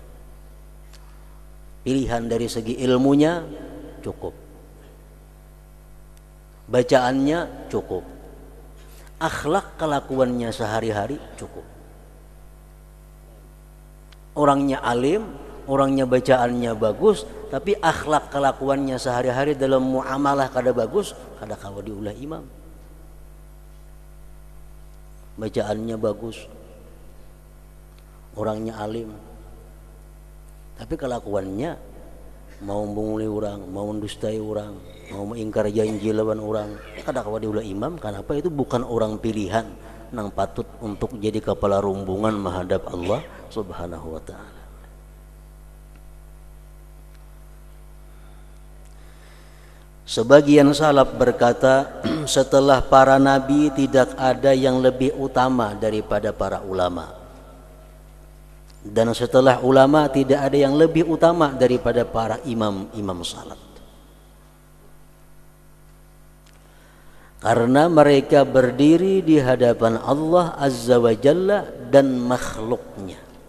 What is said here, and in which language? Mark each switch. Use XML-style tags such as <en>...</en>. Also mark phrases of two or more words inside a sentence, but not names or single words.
<id>Pilihan dari segi ilmunya cukup, bacaannya cukup, akhlak kelakuannya sehari-hari cukup.</id> <bjn>Orangnya alim, orangnya bacaannya bagus, tapi akhlak kelakuannya sehari-hari dalam muamalah kada bagus, kada kawa diulah imam.</bjn> <id>Bacaannya bagus, orangnya alim, tapi kelakuannya mau menguli orang, mau mendustai orang, mau mengingkar janji lawan orang,</id> <bjn>kada kawa diulah imam.</bjn> <id>Kenapa? Itu bukan orang pilihan nang patut untuk jadi kepala rombongan menghadap Allah</id> <ar>سبحانه وتعالى.</ar> <id>Sebagian salaf berkata, setelah para nabi tidak ada yang lebih utama daripada para ulama, dan setelah ulama tidak ada yang lebih utama daripada para imam salat, karena mereka berdiri di hadapan Allah</id> <ar>عز وجل</ar> <id>dan makhluknya.</id>